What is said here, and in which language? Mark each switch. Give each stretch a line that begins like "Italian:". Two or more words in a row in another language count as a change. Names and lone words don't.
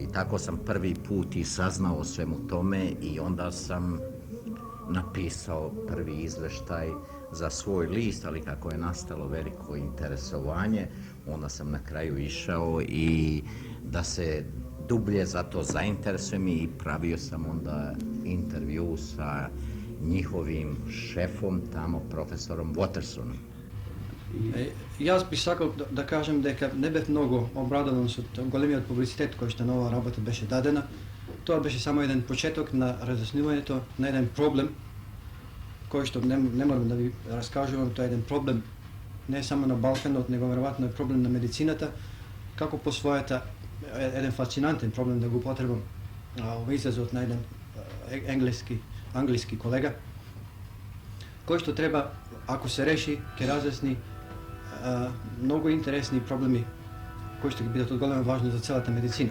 Serbian: I tako sam prvi put i saznao o svemu tome i onda sam napisao prvi izveštaj za svoj list, ali kako je nastalo veliko interesovanje, onda sam na kraju išao i da se dublje za to zainteresujem i pravio sam onda intervju sa njihovim šefom tamo, profesorom Watersonom.
Macedonian: Јас би сакал да кажам дека не бев многу обрадован со големиот публицитет кој што на оваа работа беше дадена. Тоа беше само еден почеток на разјаснувањето на еден проблем кој што не морам да ви раскажувам, тоа е еден проблем не само на Балканот, него веројатно е проблем на медицината, како по својата еден фасцинантен проблем, да го употребам овој изразот на еден англиски колега, кој што треба, ако се реши, ќе разјасни многу интересни проблеми кои што ќе бидат од голема важност за целата медицина.